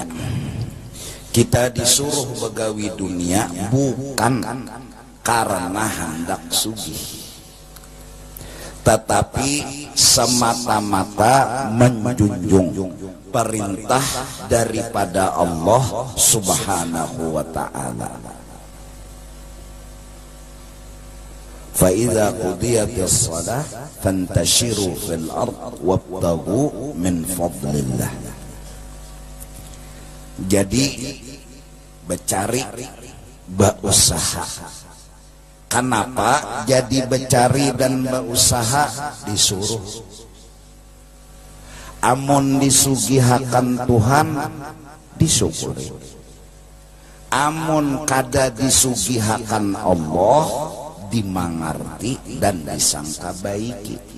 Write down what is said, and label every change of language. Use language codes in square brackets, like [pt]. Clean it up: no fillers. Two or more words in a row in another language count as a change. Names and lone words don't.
[bjn] Kita disuruh begawi dunia bukan karena hendak sugih, tetapi semata-mata menjunjung perintah daripada [ar] الله سبحانه وتعالى. فإذا قضيت الصلاة فانتشروا في الأرض وابتغوا من فضل الله. [bjn] Jadi becari, berusaha. Kenapa jadi becari dan berusaha? Disuruh. Amun disugihakan Tuhan disyukuri, amun kada disugihakan Allah dimangarti dan disangka baiki.